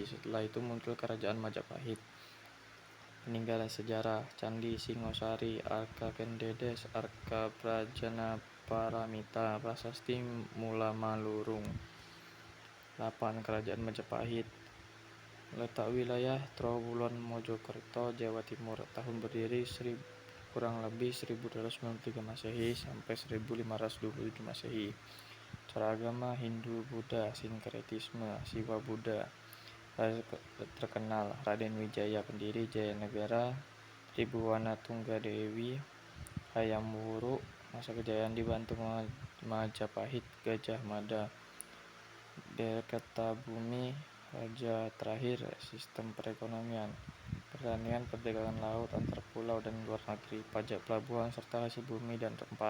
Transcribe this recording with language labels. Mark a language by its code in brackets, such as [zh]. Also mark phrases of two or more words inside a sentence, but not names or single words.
[id] Setelah itu muncul kerajaan Majapahit. Peninggalan sejarah: Candi Singosari, Arka Kendedes, Arka Prajanaparamita, Prasasti Mula Malurung. 8. Kerajaan Majapahit. Letak wilayah Trowulan, Mojokerto, Jawa Timur. Tahun berdiri kurang lebih 1293 Masehi sampai 1527 Masehi. Cara agama Hindu Buddha, sinkretisme, Siwa Buddha. Raja terkenal Raden Wijaya Pendiri, Jayanegara, Tribuwana Tunggadewi, Hayam Wuruk. Masa kejayaan dibantu Majapahit, Gajah Mada, Derkertabumi, Raja terakhir. Sistem perekonomian: pertanian, perdagangan laut antar pulau dan luar negeri, pajak pelabuhan serta hasil bumi dan rempah.